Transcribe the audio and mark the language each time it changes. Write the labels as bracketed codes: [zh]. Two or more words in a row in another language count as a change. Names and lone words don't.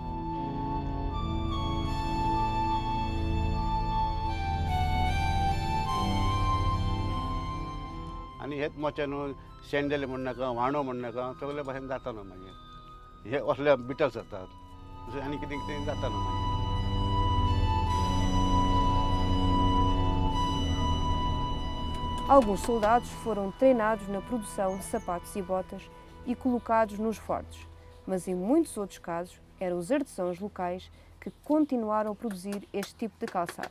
[kok] आनी हेच मोचे न्हू शेंडेले म्हण नाका व्हाणो म्हण नाका सगळे भाशेन जाता न्हू मागीर हे असले बिटर्स जातात दुसरें आनी कितें कितें जाता न्हू मागीर. [pt] Alguns soldados foram treinados na produção de sapatos e botas e colocados nos fortes, mas em muitos outros casos eram os artesãos locais que continuaram a produzir este tipo de calçado.